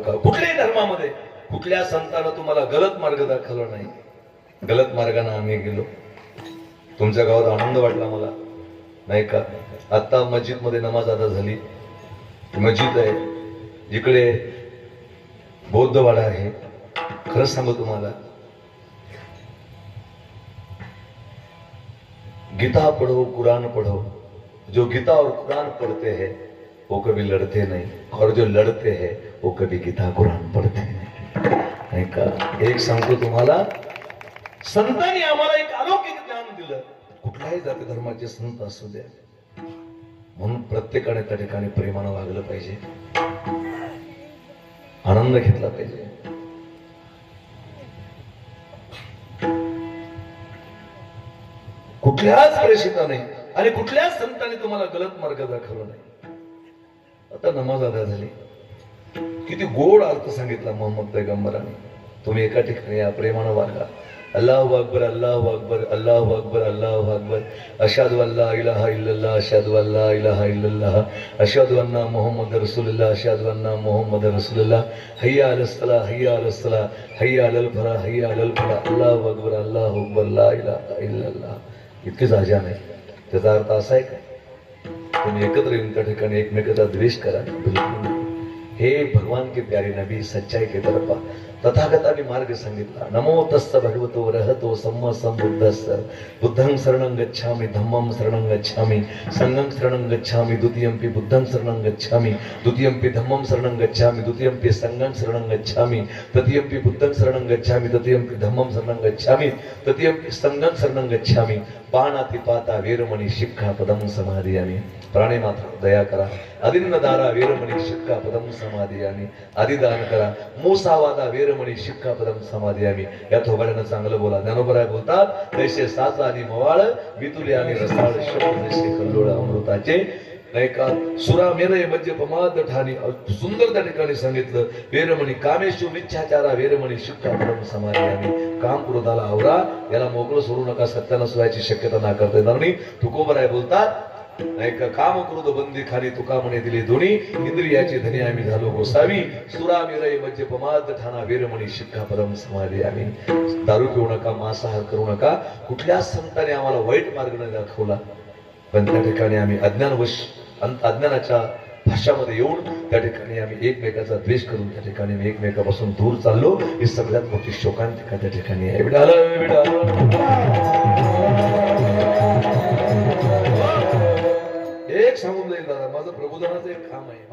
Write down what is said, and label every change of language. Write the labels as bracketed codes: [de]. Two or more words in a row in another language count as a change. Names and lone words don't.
[mr] कुठल्याही धर्मामध्ये कुठल्या संतानं तुम्हाला गलत मार्ग दाखवला नाही. गलत मार्गाने आम्ही गेलो. तुमच्या गावात आनंद वाटला मला नाही का. आता मस्जिद मध्ये नमाज अदा झाली. मस्जिद आहे जिकडे बौद्धवाडा आहे. खरंच सांगू तुम्हाला [hi] गीता पढ़ो कुरान पढ़ो. जो गीता और कुरान पढ़ते हैं वो कभी लड़ते नहीं और जो लड़ते हैं वो कभी गीता कुरान पढ़ते नहीं का. [mr] एक सांगतो तुम्हाला संतांनी आम्हाला एक अलौकिक ज्ञान दिलं. कुठल्याही जाती धर्माचे संत असू द्या म्हणून प्रत्येकाने त्या ठिकाणी प्रेमानं वागलं पाहिजे. आनंद घेतला पाहिजे. कुठल्याच प्रेषिताने आणि कुठल्याच संतांनी तुम्हाला गलत मार्ग दाखवला नाही. आता नमाज अदा झाली. किती गोड अर्थ सांगितला मोहम्मद पैगंबराने. तुम्ही एका ठिकाणी या प्रेमानं वागा. [ar] الله أكبر الله أكبر الله أكبر الله أكبر أشهد أن لا إله إلا الله أشهد أن لا إله إلا الله أشهد أن محمدا رسول الله أشهد أن محمدا رسول الله حي على الصلاة حي على الصلاة حي على الفلاح حي على الفلاح الله أكبر لا إله إلا الله. [mr] इतकेच अजान आहे. त्याचा अर्थ असा आहे का तुम्ही एकत्र येऊन त्या ठिकाणी एकमेकाचा द्वेष करा. [hi] हे भगवान के प्यारे नबी सच्चाई के तरफ [mr] तथागताने मार्ग सांगितला. [pi] नमो तस्स भगवतो रहतो सम्मा संबुद्धस्स बुद्धं शरणं गच्छामि धम्मं शरणं गच्छामि संघं शरणं गच्छामि द्वितीयंपि बुद्धं शरणं गच्छामि द्वितीयंपि धम्मं शरणं गच्छामि द्वितीयंपि संघं शरणं गच्छामि तृतीयंपि बुद्धं शरणं गच्छामि तृतीयंपि धम्मं शरणं गच्छामि तृतीयंपि संघं शरणं गच्छामि. पानाति पाता वेरमणि शिक्षा पदम समाधियामि. [mr] प्राणी मात्र दया करा. [pi] अदिन्नदारा वेरमणि शिक्षा पदम समाधियामि. [mr] आदिदान करा. [pi] मोसावादा वेरमणि शिक्षा पदम समाधियामि. [mr] या थोबाड्यानं चांगलं बोला. ज्ञानोबराय बोलतात तैसे साचा आणि मवाळ वितुले आणि रसाळ शब्द जैसे कल्लोळ अमृताचे नाही का. [pi] सुरा मेरय मध्य पमाद ठाणी. [mr] सुंदर त्या ठिकाणी सांगितलं. [pi] वेरमणी कामेशु मिच्छाचारा वेरमणी शिक्षा पदम समाधियामि. [mr] काम क्रोधाला आवरा. याला मोकळं सोडू नका. सत्यानाश व्हायची शक्यता ना करता येणार नाही. तुकोबराय बोलतात नाही का. काम क्रोध बंदी खाली तुका म्हणे दिले दोन्ही इंद्रियाची धनी आम्ही झालो गोसावी. [pi] सुरा मेरय मध्य पमाद ठाणा वेरमणी शिक्षा पदम समाधियामि. [mr] दारू पिऊ नका. मांसाहार करू नका. कुठल्याच संतांनी आम्हाला वाईट मार्ग नाही दाखवला पण त्या ठिकाणी आम्ही अज्ञानवश अज्ञानाच्या भाषामध्ये येऊन त्या ठिकाणी आम्ही एकमेकाचा द्वेष करून त्या ठिकाणी आम्ही एकमेकापासून दूर चाललो. ही सगळ्यात मोठी शोकांतिका त्या ठिकाणी आहे. एक सांगून जाईल दादा, माझं प्रबोधनाचं एक काम आहे.